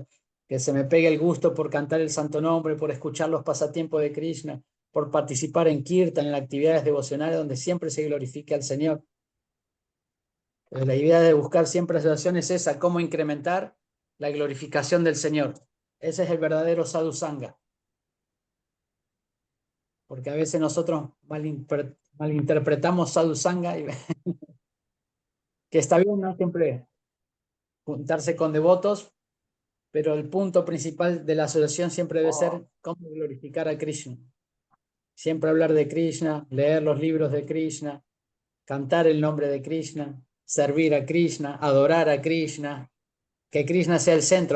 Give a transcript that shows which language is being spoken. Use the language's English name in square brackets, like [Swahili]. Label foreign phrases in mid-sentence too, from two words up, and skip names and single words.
[Spanish] Que se me pegue el gusto por cantar el santo nombre, por escuchar los pasatiempos de Krishna, por participar en Kirtan, en las actividades devocionales donde siempre se glorifique al Señor. La idea de buscar siempre asociación es esa, cómo incrementar la glorificación del Señor. Ese es el verdadero [Sanskrit] sadhu sangha. [Spanish] Porque a veces nosotros malinterpretamos [Sanskrit] sadhu sangha, [Spanish] que está bien, ¿no? Siempre juntarse con devotos, pero el punto principal de la asociación siempre debe ser cómo glorificar a Krishna. Siempre hablar de Krishna, leer los libros de Krishna, cantar el nombre de Krishna, servir a Krishna, adorar a Krishna, que Krishna sea el centro.